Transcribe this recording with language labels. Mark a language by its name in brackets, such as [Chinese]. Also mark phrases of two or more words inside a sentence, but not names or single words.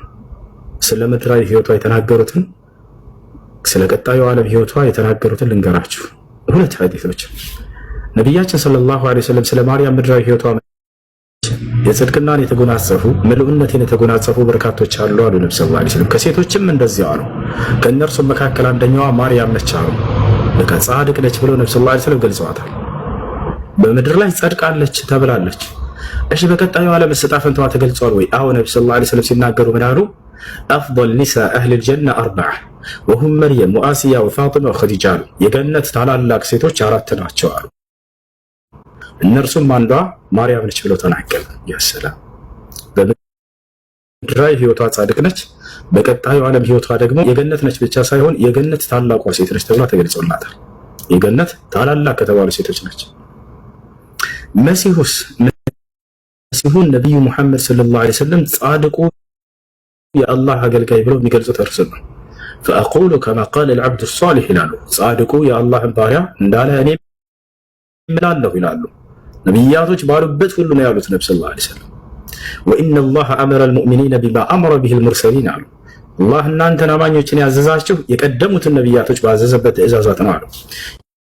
[Amharic] ስለ ምድራዊ ህይወቷ የተናገሩትን ስለ ቀጣዩ ዓለም ህይወቷ የተናገሩትን ልንገራችሁ። ሁለት ሐዲሶች ነቢያችን ሰለላሁ ዐለይሂ ወሰለም ስለ ማርያም ምድራዊ ህይወቷ የጽድቅናን የተጎናጸፉ ምሉዕነትን የተጎናጸፉ በርካቶች አሉ አሉ ነብዩ ሰለላሁ ዐለይሂ ወሰለም። ከሴቶችም እንደዚያው አሉ። ከእነርሱም መካከል አንደኛዋ ማርያም ነች አሉ። በቃ ጻድቅ ነች ብለው ነብዩ ሰለላሁ ዐለይሂ ወሰለም ገልጸዋታል። በምድር ላይ ጸድቃለች ተብላለች። እሺ በቀጣዩ ዓለም ዕጣ ፈንታዋ ተገልጿል ወይ? አዎ ነብዩ ሰለላሁ ዐለይሂ ወሰለም ሲናገሩ ምን አሉ? [Arabic] أفضل نساء أهل الجنة أربعة وهم مريم وآسيا وفاطمة وخديجة [Amharic] አሉ። የገነት ታላላቅ ሴቶች አራት ናቸው አሉ። እነርሱም አንዷ ማርያም ነች ብለው ተናገሩ። ያሰላም በምድራዊ ህይወቷ ጻድቅ ነች፣ በቀጣዩ ዓለም ህይወቷ ደግሞ የገነት ነች ብቻ ሳይሆን የገነት ታላቋ ሴት ነች ተብላ ተገልጾላታል። የገነት ታላላቅ ከተባሉ ሴቶች ነች። መሲሁን ነብዩ ሙሐመድ ሰለላሁ ዐለይሂ ወሰለም ጻድቁ የአላህ አገልጋይ ብለው የሚገልጹት እርሱ ነው። [Arabic] فأقول كما قال العبد الصالح [Amharic] ይላሉ። ጻድቁ የአላህን ባሪያ እንዳለ እኔ እላለሁ ይላሉ። ነቢያቶች ባሉበት ሁሉ ነው ያሉት ነብዩ ሰለላሁ ዐለይሂ ወሰለም። [Arabic] وإن الله أمر المؤمنين بما أمر به المرسلين [Amharic] አሉ። አላህ እናንተን አማኞችን ያዘዛችሁ የቀደሙትን ነቢያቶች ባዘዘበት ትእዛዛት ነው አሉ።